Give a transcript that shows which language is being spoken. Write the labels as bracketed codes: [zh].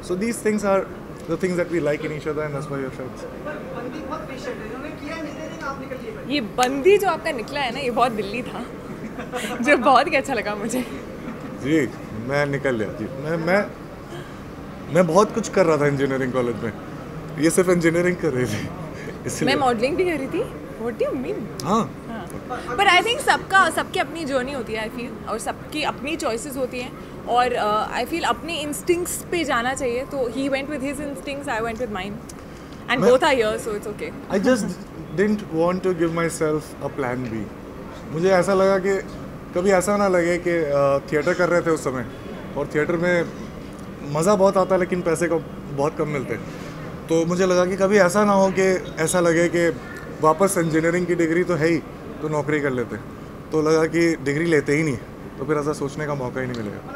[en] So these things are the things that we like in each other, and that's why we're friends. [hi] बंदी बहुत patient है, उन्होंने किया engineering, आप निकल लिए। ये बंदी जो आपका निकला है ना, ये बहुत दिल्ली था जो बहुत ही अच्छा लगा मुझे। जी मैं निकल गया जी। मैं बहुत कुछ कर रहा था इंजीनियरिंग कॉलेज में, ये सिर्फ इंजीनियरिंग कर रही थी इसलिए। मैं मॉडलिंग भी कर रही थी। [en] What do you mean? [hi] हाँ पर [en] I think [hi] सबकी अपनी जर्नी होती है, [en] I feel, [hi] और सबकी अपनी चॉइसेस होती हैं, और आई फील अपने इंस्टिंक्ट्स पे जाना चाहिए। [en] तो he went with his instincts, I went with mine, and both are here, so it's okay. I just didn't want to give myself a plan B. [hi] मुझे ऐसा लगा कि कभी ऐसा ना लगे कि थिएटर कर रहे थे उस समय, और थिएटर में मज़ा बहुत आता लेकिन पैसे का बहुत कम मिलते, तो मुझे लगा कि कभी ऐसा ना हो कि ऐसा लगे कि वापस इंजीनियरिंग की डिग्री तो है ही तो नौकरी कर लेते, तो लगा कि डिग्री लेते ही नहीं, तो फिर ऐसा सोचने का मौका ही नहीं मिलेगा।